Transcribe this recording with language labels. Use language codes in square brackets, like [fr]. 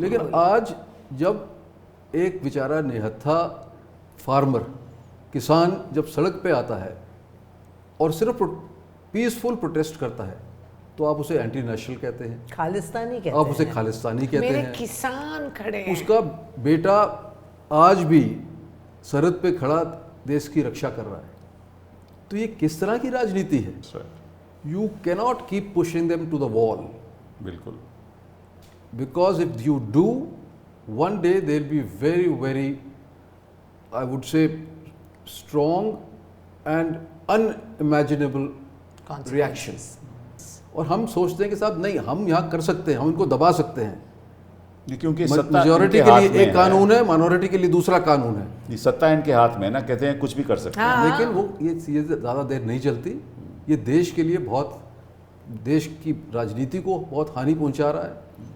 [hi] लेकिन आज जब एक बेचारा निहत्था फार्मर किसान जब सड़क पे आता है और सिर्फ पीसफुल प्रोटेस्ट करता है तो आप उसे एंटी नेशनल कहते हैं, खालिस्तानी कहते हैं, आप उसे खालिस्तानी कहते मेरे हैं। किसान खड़े हैं। उसका बेटा आज भी सरहद पे खड़ा देश की रक्षा कर रहा है। तो ये किस तरह की राजनीति है? [en] You cannot keep pushing them to the wall. [hi] बिल्कुल। [en] Because if you do, one day they'll be very, very, I would say, strong and unimaginable reactions. [hi] और हम सोचते हैं कि साहब नहीं, हम यहाँ कर सकते हैं, हम इनको दबा सकते हैं। क्योंकि मेजॉरिटी के लिए एक कानून है, माइनॉरिटी के लिए दूसरा कानून है। ये सत्ता इनके हाथ में है ना, कहते हैं कुछ भी कर सकते हैं। लेकिन वो ये ज़्यादा देर नहीं चलती। ये देश के लिए देश की राजनीति को बहुत हानि पहुंचा रहा है।